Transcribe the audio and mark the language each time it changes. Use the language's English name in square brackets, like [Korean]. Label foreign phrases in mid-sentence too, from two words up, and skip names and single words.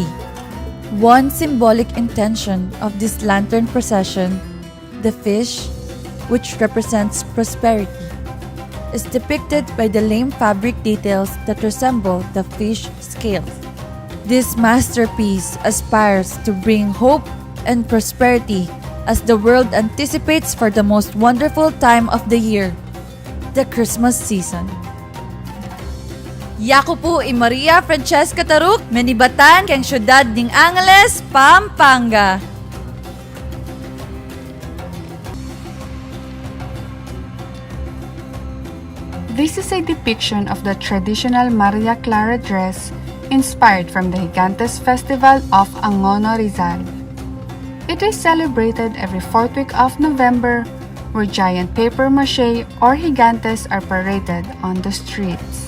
[English] One symbolic intention of this lantern procession, the fish, which represents prosperity, is depicted by the lame fabric details that resemble the fish scales. This masterpiece aspires to bring hope and prosperity as the world anticipates for the most wonderful time of the year, the Christmas season. [Pampanga] Yaku po i Maria Francesca Taruk, menibatan kang syudad ning Angeles, Pampanga. [English] This is a depiction of the traditional Maria Clara dress inspired from the Gigantes Festival of Angono Rizal. It is celebrated every fourth week of November, where giant paper mache or gigantes are paraded on the streets.